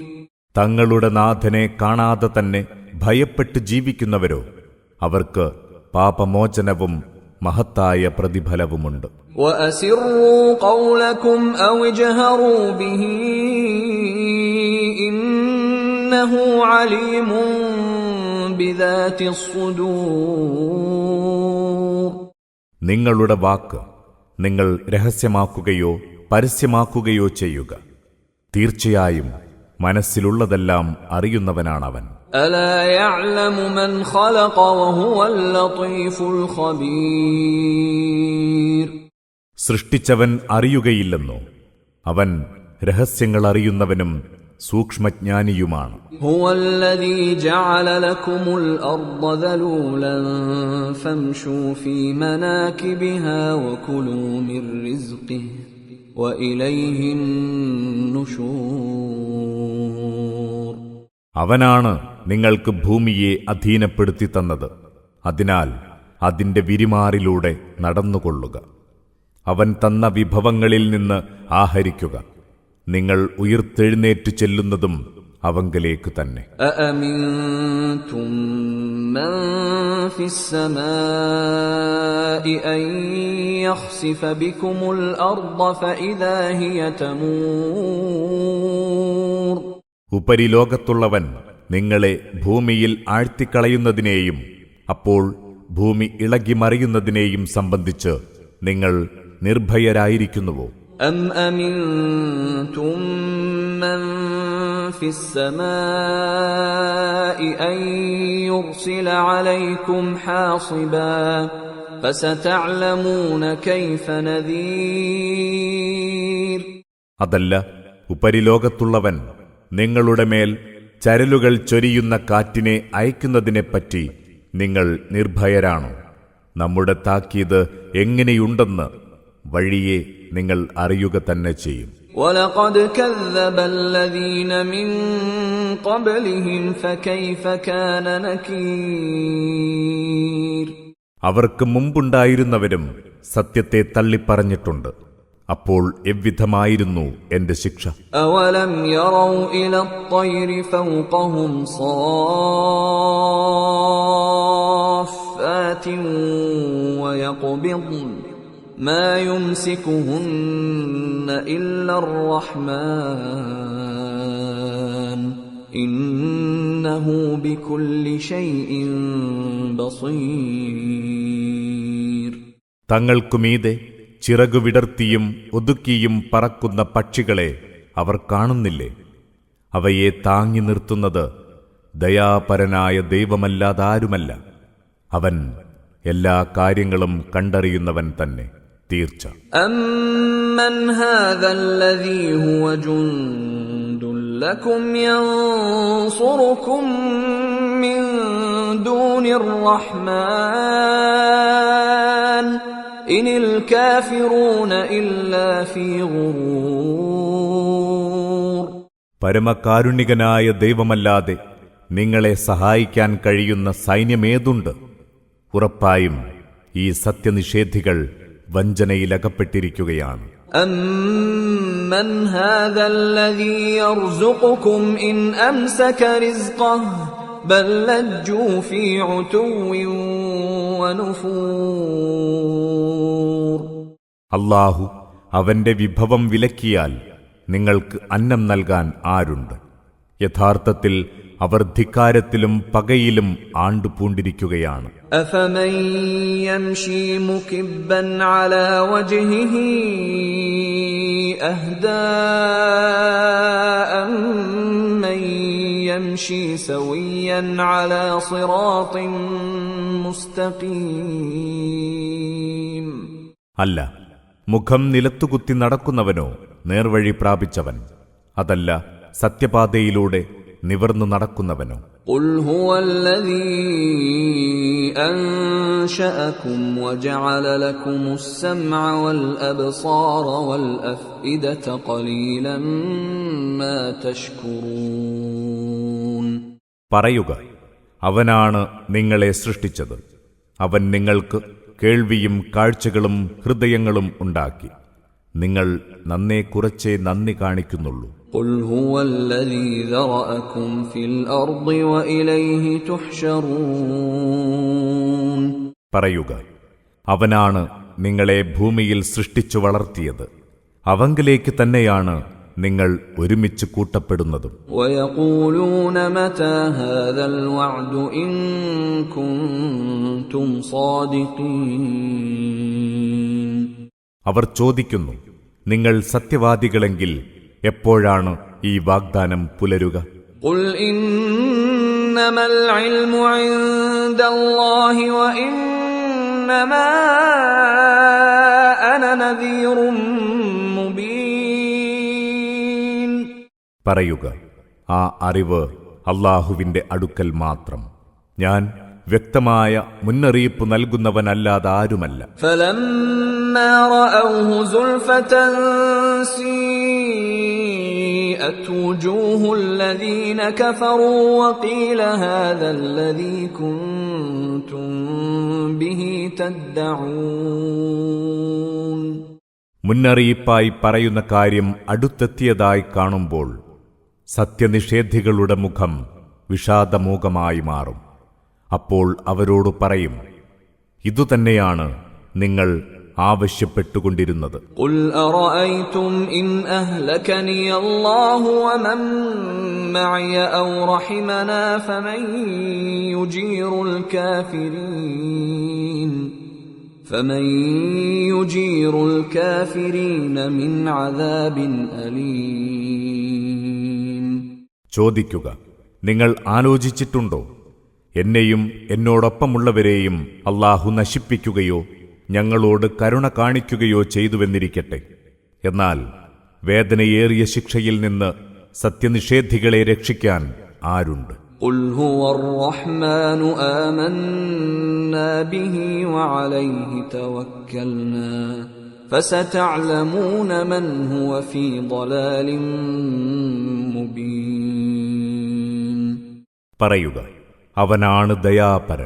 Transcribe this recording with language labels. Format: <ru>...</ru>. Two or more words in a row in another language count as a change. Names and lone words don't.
<ml>തങ്ങളുടെ നാഥനെ കാണാതെ തന്നെ ഭയപ്പെട്ട് ജീവിക്കുന്നവരോ അവർക്ക് പാപമോചനവും മഹത്തായ പ്രതിഫലവുമുണ്ട്.</ml> <ar>وأسروا قولكم أو اجهروا به إنه عليم بذات الصدور.</ar> <ml>നിങ്ങളുടെ വാക്ക് നിങ്ങൾ രഹസ്യമാക്കുകയോ പരസ്യമാക്കുകയോ ചെയ്യുക. തീർച്ചയായും മനസ്സിലുള്ളതെല്ലാം അറിയുന്നവനാണവൻ.</ml> <ar>ألا يعلم من خلق وهو اللطيف الخبير.</ar> <ml>സൃഷ്ടിച്ചവൻ അറിയുകയില്ലെന്നോ? അവൻ രഹസ്യങ്ങൾ അറിയുന്നവനും സൂക്ഷ്മജ്ഞാനിയുമാണ്.</ml> <ar>هو الذي جعل لكم الأرض ذلولا فامشوا في مناكبها وكلوا من رزقه وإليه النشور.</ar> <ml>അവനാണ് നിങ്ങൾക്ക് ഭൂമിയെ അധീനപ്പെടുത്തി തന്നത്. അതിനാൽ അതിന്റെ വിരിമാറിലൂടെ നടന്നുകൊള്ളുക. അവൻ തന്ന വിഭവങ്ങളിൽ നിന്ന് ആഹരിക്കുക. നിങ്ങൾ ഉയിർത്തെഴുന്നേറ്റു ചെല്ലുന്നതും അവങ്കലേക്ക് തന്നെ.</ml> <ar>أأمنتم من في السماء أن يخسف بكم الأرض فإذا هي تمور.</ar> <ml>ഉപരിലോകത്തുള്ളവൻ നിങ്ങളെ ഭൂമിയിൽ ആഴ്ത്തിക്കളയുന്നതിനെയും അപ്പോൾ ഭൂമി ഇളകിമറിയുന്നതിനെയും സംബന്ധിച്ച് നിങ്ങൾ നിർഭയരായിരിക്കുന്നുവോ?</ml> <ar>أم أمنتم من في السماء أن يرسل عليكم حاصبا فستعلمون كيف نذير.</ar> <ml>അതല്ല, ഉപരിലോകത്തുള്ളവൻ നിങ്ങളുടെ മേൽ ചരലുകൾ ചൊരിയുന്ന കാറ്റിനെ അയക്കുന്നതിനെപ്പറ്റി നിങ്ങൾ നിർഭയരാണോ? നമ്മുടെ താക്കീത് എങ്ങനെയുണ്ടെന്ന് വഴിയെ നിങ്ങൾ അറിയുക തന്നെ ചെയ്യും.</ml> <ar>وَلَقَدْ كَذَّبَ الَّذِينَ مِن قَبْلِهِمْ فَكَيْفَ كَانَ نَكِيرِ.</ar> <ml>അവർക്ക് മുമ്പുണ്ടായിരുന്നവരും സത്യത്തെ തള്ളിപ്പറഞ്ഞിട്ടുണ്ട്. അപ്പോൾ എவ்விதമായിരുന്നു എന്റെ ശിക്ഷ.</ml> <ar>أَوَلَمْ يَرَوْا إِلَى الطَّيْرِ فَوْقَهُمْ صَافَّاتٍ وَيَقْبِضْنَ ما يمسكهن إلا الرحمن إنه بكل شيء بصير.</ar> <ml>തങ്ങൾക്കുമീതെ ചിറകുവിടർത്തിയും ഒതുക്കിയും പറക്കുന്ന പക്ഷികളെ അവർ കാണുന്നില്ലേ? അവയെ താങ്ങി നിർത്തുന്നത് ദയാപരനായ ദൈവമല്ലാതാരുമല്ല. അവൻ എല്ലാ കാര്യങ്ങളും കണ്ടറിയുന്നവൻ തന്നെ. തീർച്ച.</ml> <ar>أَمَّنْ هَذَا الَّذِي هُوَ جُندٌ لَكُمْ يَنصُرُكُم مِّن دُونِ الرَّحْمَنِ إِنِ الْكَافِرُونَ إِلَّا فِي غُرُورٍ.</ar> <ml>പരമകാരുണികനായ ദൈവമല്ലാതെ നിങ്ങളെ സഹായിക്കാൻ കഴിയുന്ന സൈന്യമേതുണ്ട്? ഉറപ്പായും ഈ സത്യനിഷേധികൾ വഞ്ചനയിലകപ്പെട്ടിരിക്കുകയാണ്.</ml> <ar>أَمَّنْ هَذَا الَّذِي يَرْزُقُكُمْ إِنْ أَمْسَكَ رِزْقَهُ بَلْ لَجُّوا فِي عُتُوٍّ وَنُفُورٍ.</ar> <ml>അല്ലാഹു അവന്റെ വിഭവം വിലക്കിയാൽ നിങ്ങൾക്ക് അന്നം നൽകാൻ ആരുണ്ട്? യഥാർത്ഥത്തിൽ അവർ ധിക്കാരത്തിലും പകയിലും ആണ്ടുപൂണ്ടിരിക്കുകയാണ്.</ml> <ar>أَفَمَن يَمْشِي مُكِبًّا عَلَى وَجْهِهِ أَهْدَىٰ أَمَّن يَمْشِي سَوِيًّا عَلَى صِرَاطٍ مُسْتَقِيمٍ.</ar> <ml>അല്ല, മുഖം നിലത്തുകുത്തി നടക്കുന്നവനോ നേർവഴി പ്രാപിച്ചവൻ? അതല്ല, സത്യപാതയിലൂടെ നിവർന്നു നടക്കുന്നവനോ?</ml> <ar>قُلْ هُوَ الَّذِي أَنشَأَكُمْ وَجَعَلَ لَكُمُ السَّمْعَ وَالْأَبْصَارَ وَالْأَفْئِدَةَ قَلِيلًا مَا تَشْكُرُونَ.</ar> <ml>പറയുക, അവനാണ് നിങ്ങളെ സൃഷ്ടിച്ചത്. അവൻ നിങ്ങൾക്ക് കേൾവിയും കാഴ്ചകളും ഹൃദയങ്ങളും ഉണ്ടാക്കി. നിങ്ങൾ നന്നേ കുറച്ചേ നന്ദി കാണിക്കുന്നുള്ളൂ.</ml> <ar>قل هو الذي ذرأكم في الأرض وإليه تحشرون.</ar> <ml>പറയുക, അവനാണ് നിങ്ങളെ ഭൂമിയിൽ സൃഷ്ടിച്ചു വളർത്തിയത്. അവങ്കിലേക്ക് തന്നെയാണ് നിങ്ങൾ ഒരുമിച്ച് കൂട്ടപ്പെടുന്നതും.</ml> <ar>ويقولون متى هذا الوعد إن كنتم صادقين.</ar> <ml>അവർ ചോദിക്കുന്നു, നിങ്ങൾ സത്യവാദികളെങ്കിൽ എപ്പോഴാണ് ഈ വാഗ്ദാനം പുലരുക?</ml> <ar>قل إنما العلم عند الله وإنما أنا نذير مبين.</ar> <ml>പറയുക, ആ അറിവ് അല്ലാഹുവിന്റെ അടുക്കൽ മാത്രം. ഞാൻ വ്യക്തമായ മുന്നറിയിപ്പ് നൽകുന്നവനല്ലാതെ ആരുമല്ല.</ml> <ar>فلما رأوه زلفة سيئت وجوه الذين كفروا وقيل هذا الذي كنتم به تدعون.</ar> <ml>മുന്നറിയിപ്പായി പറയുന്ന കാര്യം അടുത്തെത്തിയതായി കാണുമ്പോൾ സത്യനിഷേധികളുടെ മുഖം വിഷാദമൂകമായി മാറും. അപ്പോൾ അവരോട് പറയും, ഇതുതന്നെയാണ് നിങ്ങൾ ആവശ്യപ്പെട്ടുകൊണ്ടിരുന്നത്.</ml> <ar>قل أرأيتم إن أهلكني الله ومن معي أو رحمنا فمن يجير الكافرين من عذاب أليم.</ar> <ml>ചോദിക്കുക, നിങ്ങൾ ആലോചിച്ചിട്ടുണ്ടോ, എന്നെയും എന്നോടൊപ്പമുള്ളവരെയും അല്ലാഹു നശിപ്പിക്കുകയോ ഞങ്ങളോട് കരുണ കാണിക്കുകയോ ചെയ്തുവെന്നിരിക്കട്ടെ. എന്നാൽ വേദനയേറിയ ശിക്ഷയിൽ നിന്ന് സത്യനിഷേധികളെ രക്ഷിക്കാൻ ആരുണ്ട്?</ml> <ar>قل هو الرحمن آمنا به وعليه توكلنا فستعلمون من هو في ضلال مبين.</ar> <ml>പറയുക, അവനാണ് ദയാപരൻ.</ml>